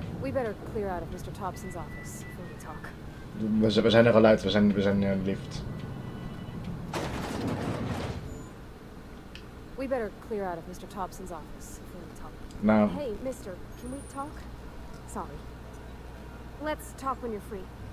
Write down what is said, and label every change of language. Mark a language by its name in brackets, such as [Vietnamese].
[English] We better clear out of Mr. Thompson's office before we talk. [Dutch] we zijn er al uit, we zijn in de lift. [English] We better clear out of Mr. Thompson's office before we talk. Nou. Hey, mister, can we talk? Sorry. Let's talk when you're free.